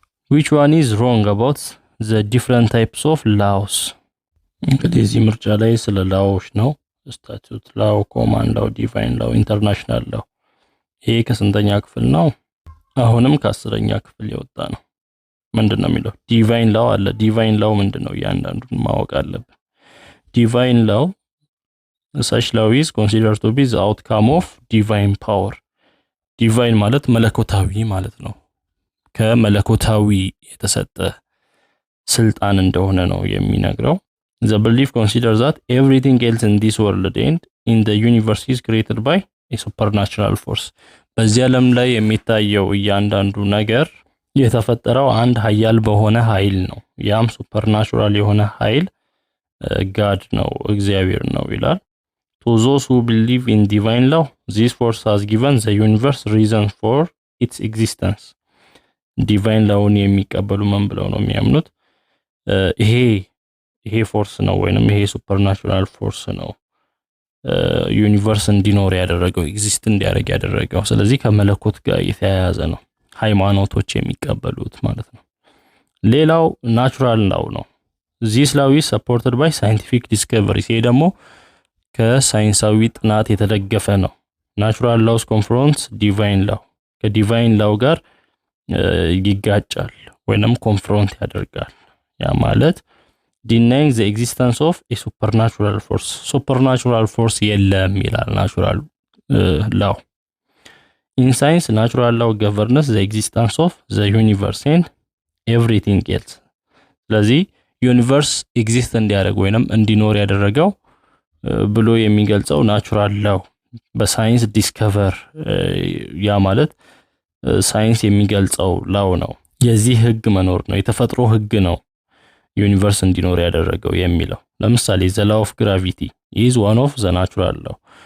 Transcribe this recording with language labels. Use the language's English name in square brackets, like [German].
[English] which one is wrong about the different types of laws [Amharic] እንግዲህ እዚህ ምርጫ ላይ ስለ ላዎች ነው። ስታቱት ላው፣ ኮማንድ ላው፣ ዲቫይን ላው፣ ኢንተርናሽናል ላው። ይሄ ከስንተኛ ክፍል ነው? አሁንም ከ10ኛ ክፍል የወጣ ነው። ምንድነው የሚለው? ዲቫይን ላው አለ። ዲቫይን ላው ምንድነው? ያንዳንዱን ማወቅ አለብን። ዲቫይን ላው [English] such law is considered to be the outcome of divine power. [Amharic] ዲቫይን ማለት መለኮታዊ ማለት ነው። ከመለኮታዊ የተሰጠ ስልጣን እንደሆነ ነው የሚነግረው። [English] The belief considers that everything else in this world and in the universe is created by a supernatural force. [Amharic] በዚህ ዓለም ላይ የሚታየው እያንዳንዱ ነገር የተፈጠረው አንድ ኃያል በሆነ ኃይል ነው። ያም ሱፐርናቹራል የሆነ ኃይል ጋድ ነው፣ እግዚአብሔር ነው ይላል። [English] To those who believe in divine law, this force has given the universe reason for its existence. [Amharic] ዲቫይን ላውን የሚቀበሉ ምን ብለው ነው የሚያምኑት? ይሄ ፎርስ ነው ወይንም ይሄ ሱፐርናቹራል ፎርስ ነው ዩኒቨርስ እንዲኖር ያደረገው፣ ኤግዚስት እንዲያደርግ ያደረገው። ስለዚህ ከመለኮት ጋር የተያያዘ ነው ሃይማኖቶች የሚቀበሉት ማለት ነው። ሌላው ናቹራል ላው ነው። [English] this law is supported by scientific discoveries. [Amharic] ይሄ ደግሞ ከሳይንሳዊ ጥናት የተደገፈ ነው። ናቹራል ላውስ ኮንፍሮንትስ ዲቫይን ላው፣ ከዲቫይን ላው ጋር ይጋጫል ወይንም ኮንፍሮንት ያደርጋል። ያ ማለት [English] denying the existence of a supernatural force. supernatural force [Amharic] የለም ይላል ናቹራል ላው። [English] in science natural law governs the existence of the universe and everything else. [Amharic] ስለዚህ ዩኒቨርስ ኤግዚስት እንዲያደርግ ወይንም እንዲኖር ያደረገው ብሎ የሚገልጸው ናቹራል ላው በሳይንስ ዲስከቨር፣ ያ ማለት ሳይንስ የሚገልጸው ላው ነው። የዚህ ህግ መኖር ነው፣ የተፈጥሮ ህግ ነው ዩኒቨርስ እንዲኖር ያደረገው የሚለው። ለምሳሌ [English] the law of gravity is one of the natural law.